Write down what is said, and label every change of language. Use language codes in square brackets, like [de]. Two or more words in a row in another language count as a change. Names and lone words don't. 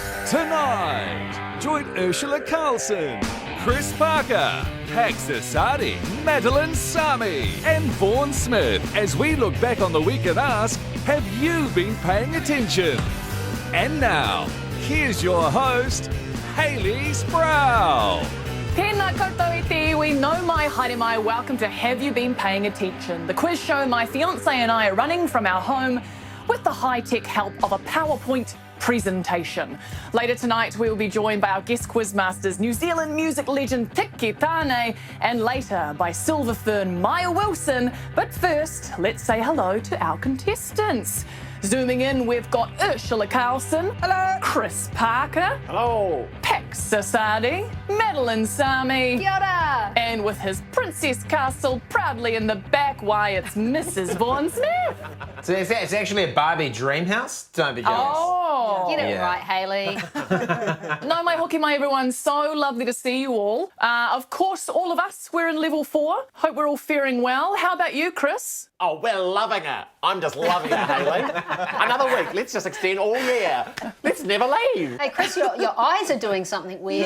[en] Tonight, join Ursula Carlson, Chris Parker, Asadi, Madeleine, Sami, and Vaughan Smith as we look back on the week and ask, have you been paying attention? And now, here's your host, Hayley Sproul. [mi] Tēnā koutou i te iwi, no mai, haere mai, [en] welcome to Have You Been Paying Attention? The quiz show my fiancé and I are running from our home with the high-tech help of a PowerPoint presentation. Later tonight, we will be joined by our guest quizmasters, New Zealand music legend Tiki Tāne, and later by Silver Fern Maya Wilson. But first, let's say hello to our contestants. Zooming in, we've got Ursula Carlson. Hello. Chris Parker. Hello. Asadi, Madeleine, Sami. [mi] Kia ora. [en] And with his princess castle proudly in the back, why, it's Mrs. Vaughan Smith. So it's actually a Barbie dream house. Don't be jealous. Oh. Get it right, Hayley. [mi] No mai hoki mai, [en] everyone. So lovely to see you all. Of course, all of us, we're in level 4. Hope we're all faring well. How about you, Chris? Oh, we're loving it. I'm just loving it, Hayley. Another week. Let's just extend all year. Let's never leave. Hey, Chris, your eyes are doing something weird.